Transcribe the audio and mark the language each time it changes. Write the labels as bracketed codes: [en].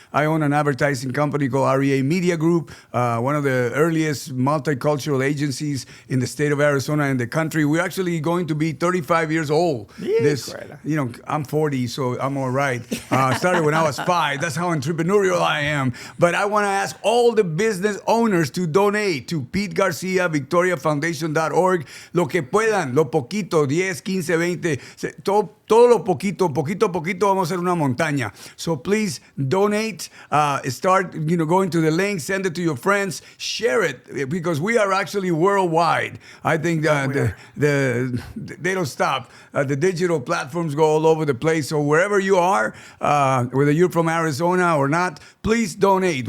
[en] I own an advertising company called REA Media Group, one of the earliest multicultural agencies in the state of Arizona and the country. We're actually going to be 35 years old. I'm 40, so I'm all right. Started when I was 5. That's how entrepreneurial I am. But I want to ask all the business owners to donate to Pete Garcia Victoria Foundation.org. [es] Lo que puedan, lo poquito, 10, 15, 20, todo lo poquito a poquito, vamos a hacer una montaña. [en] So please donate, start, going to the link, send it to your friends, share it, because we are actually worldwide. I think they don't stop. The digital platforms go all over the place. So wherever you are, whether you're from Arizona or not, please donate.